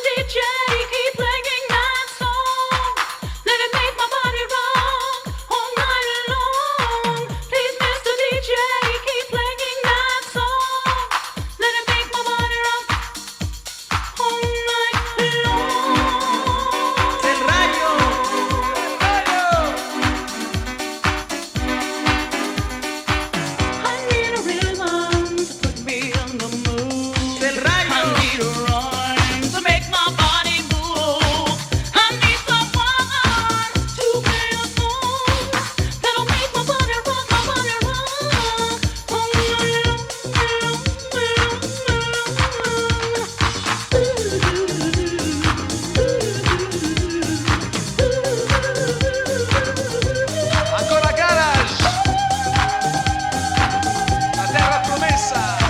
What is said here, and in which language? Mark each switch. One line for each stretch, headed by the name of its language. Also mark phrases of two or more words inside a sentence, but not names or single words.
English: DJ, keep playing that song. Let it make my body rock all night long. Please, Mr. DJ, keep playing that song. Let it make my body rock all night long.
Spanish: Del rayo.
English: I need a rhythm to put me in the mood.
Spanish: Del
English: I
Spanish: rayo.
English: need a rhyme to make my body move. I need someone to play a song that'll make my body rock all night
Italian: Ancora garage. La terra promessa.